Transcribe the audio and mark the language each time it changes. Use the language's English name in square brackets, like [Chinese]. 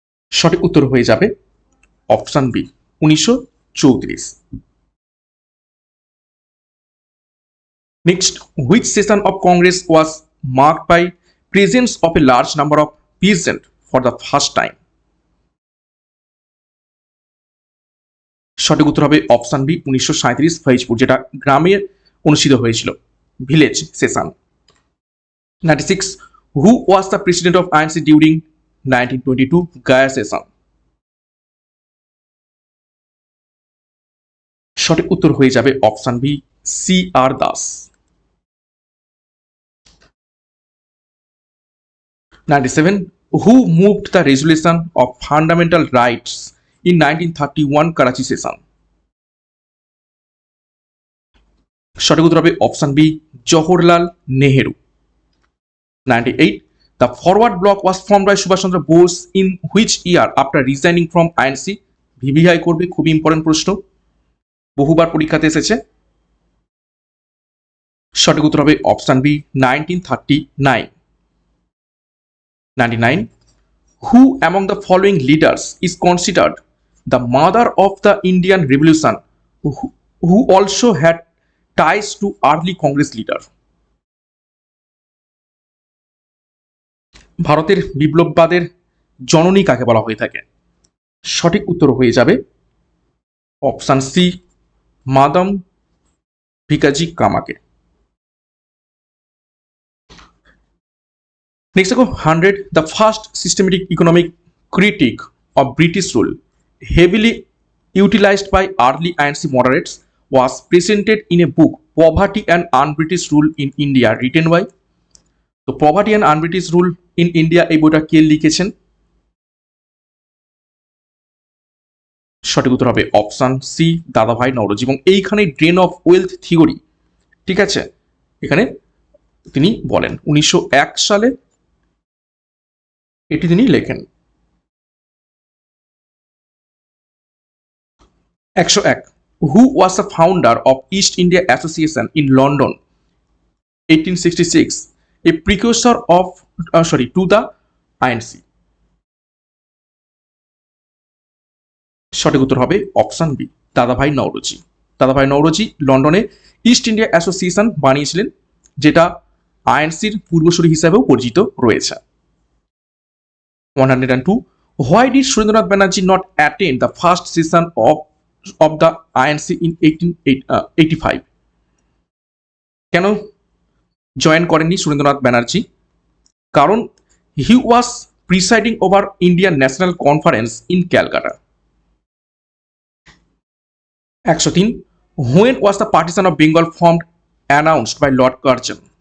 [Bangla] সঠিক উত্তর হয়ে যাবে option B, 1934। [English] Next, which session of Congress was marked by presence of a large number of peasants for the first time? [Bangla] সঠিক উত্তর হবে অপশন বি, 1937 ফৈজপুর, যেটা গ্রামে অনুষ্ঠিত হয়েছিল, village session. [English] 96, who was the president of INC during 1922 Gaya session? [Bangla] সঠিক উত্তর হয়ে যাবে option B, সি.আর. Das. [English] 97, who moved the resolution of fundamental rights in 1931 Karachi session? [Bangla] সঠিক উত্তর হবে option B, Jawaharlal Nehru. [English] 98, the forward bloc was formed by Subhash Chandra Bose in which year after resigning from INC? [Bangla] VVI করবে, খুব important প্রশ্ন, বহুবার পরীক্ষাতে এসেছে। সঠিক উত্তর হবে option B, 1939। [English] 99, who among the following leaders is considered the mother of the Indian Revolution, who also had ties to early Congress leader? [Bangla] ভারতের বিপ্লববাদের জননী কাকে বলা হয়ে থাকে? সঠিক উত্তর হয়ে যাবে option C, madame Bikaji কামাকে। [English] Next দেখো 100, the first systematic economic critique of British rule heavily utilized by early INC moderates was presented in a book, Poverty and Un-British Rule in India, written by? [Bangla] তো poverty and un-British rule in India এই বইটা কে লিখেছেন? সঠিক উত্তর হবে option C, দাদাভাই নওরোজি। এবং এইখানে ড্রেন অফ ওয়েলথ থিওরি, ঠিক আছে, এখানে তিনি বলেন 1901 সালে এটি তিনি লেখেন। [English] 101, who was the founder of East India Association in London 1866, a precursor of to the INC? [Bangla] সঠিক উত্তর হবে অপশন বি, দাদাভাই নওরোজি। দাদাভাই নওরোজি লন্ডনে ইস্ট ইন্ডিয়া অ্যাসোসিয়েশন বানিয়েছিলেন, যেটা আইএনসির পূর্বসূরি হিসাবেও পরিচিত রয়েছে। [English] 102, why did Surendra Nath Banerjee not attend the first session of the INC in 1885? [Bangla] কেন জয়েন করেননি সুরেন্দ্রনাথ ব্যানার্জি? কারণ [English] He was presiding over Indian National Conference in Calcutta. 103, when was the partition of Bengal formed announced by Lord Curzon?